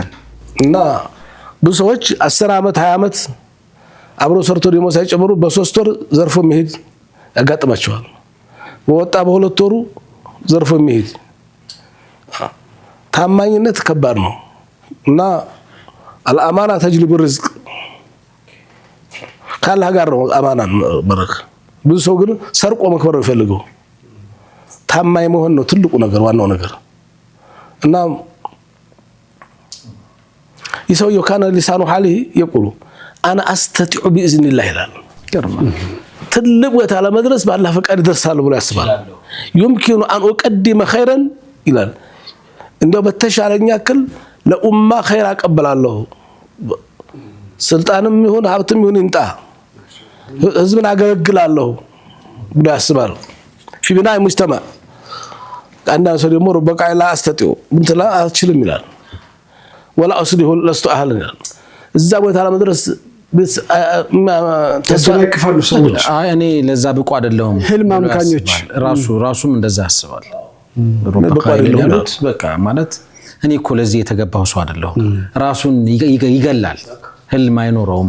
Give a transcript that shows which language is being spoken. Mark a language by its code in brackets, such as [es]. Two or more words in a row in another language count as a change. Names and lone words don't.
[am] እና ብዙ ሰዎች 10 አመት 20 አመት አብሮ ሰርቶ ደሞ ሳይጨምሩ በ3 ወር ዘርፎ መሄድ ያጋጥማቸዋል በወጣ በ2 ወሩ ዘርፎ መሄድ ታማኝነት ከባድ ነው እና [ar] الأمانة تجلب الرزق [am] ካላህ ጋር ነው አማናን በረክ ብዙ ሰው ግን ሰርቆ መክበር ነው የሚፈልገው ታማኝ መሆን ነው ትልቁ ነገር ዋናው ነገር እና [ar] يسوي كان لسانه حاله يقول أنا أستطيع بإذن الله [am] ይላል ትልቅ ቦታ ለመድረስ በአላህ ፈቃድ ይደርሳል ብሎ ያስባል [ar] يمكن أن أقدم خيرا [am] ይላል እንደው በተሻለኝ ያክል ለኡማ ኸይር አቀበላለሁ ስልጣንም ይሁን ሀብትም ይሁን እንጣ ህዝብን አገለግላለሁ ብሎ ያስባል [ar] في بناء مجتمع [am] አንዳንድ ሰው ደግሞ በቃ [ar] ላ أستطيع [am] ምንትላ አልችልም ይላል [ar] ولا أصله لست أهلا [am] እዛ ቦታ ለመድረስ ተሰነክፈሉ ሰዎች እኔ ለዛ ብቁ አይደለሁም ህልም አምካኞች ራሱም እንደዛ ያስባል በቃ ማለት እኔ እኮ ለዚህ የተገባው ሰው አይደለሁም ራሱን ይገላል ህልም አይኖረውም